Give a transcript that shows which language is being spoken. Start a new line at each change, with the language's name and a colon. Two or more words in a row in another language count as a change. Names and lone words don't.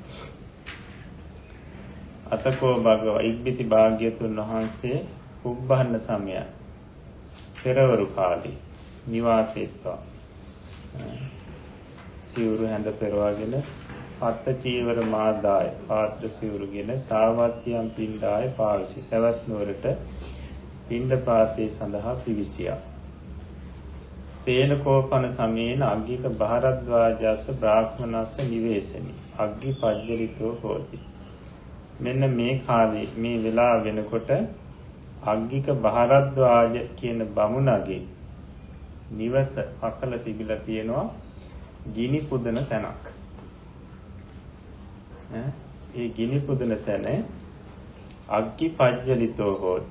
Pali: අතකෝ භගවා
Sinhala: ඉක්බිති භාග්‍යතුන් වහන්සේ
Pali: පුබ්බහන්න සමය
Sinhala: පෙරවරු කාලේ නිවාසෙත්වා සිවුරු හැඳ පෙරවාගෙන
Pali: පත්ත චීවර මාදාය
Sinhala: පාත්‍ර සිවුරුගෙන
Pali: සාවත්තියන් පිණ්ඩාය පාවිසි
Sinhala: සවැත් නුවරට පිණ්ඩ පාතේ සඳහා පිවිසියා.
Pali: තේන කෝපන සමේන අග්ගික භාරද්වාජස්ස බ්‍රාහ්මනස්ස නිවේසනි අග්ගි පජ්ජලිතෝ හෝති.
Sinhala: මෙන්න මේ කාලේ මේ වෙලාව වෙනකොට අග්ගික භාරද්වාජ කියන බමුණගේ නිවස අසල තිබිලා තියෙනවා ගිනි පුදන තැනක්. ඒ ගිනි පුදන තැන
Pali: අග්ගි පජ්ජලිතෝ හෝති.